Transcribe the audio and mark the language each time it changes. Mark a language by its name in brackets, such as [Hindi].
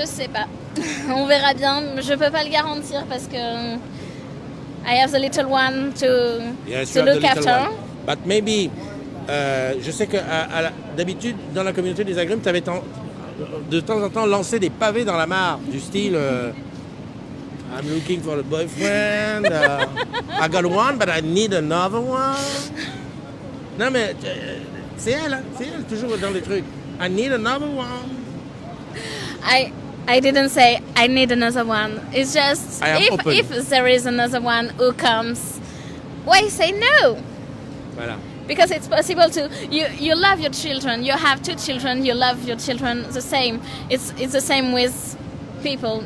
[French] Je sais pas. On verra bien. Je peux pas le garantir parce que [English] I have the little one to look after. One. But maybe, [French] je sais que d'habitude dans la communauté des agrumes, tu avais de temps en temps lancé des pavés dans la mare du style [English] I'm looking for a boyfriend. I got one, but I need another one. [French] Non mais c'est elle, toujours dans les trucs. [English] I need another one. I didn't say I need another one. It's just if there is another one who comes, why say no? [French] Voilà. [English] Because it's possible to you love your children. You have 2 children. You love your children the same. It's the same with people.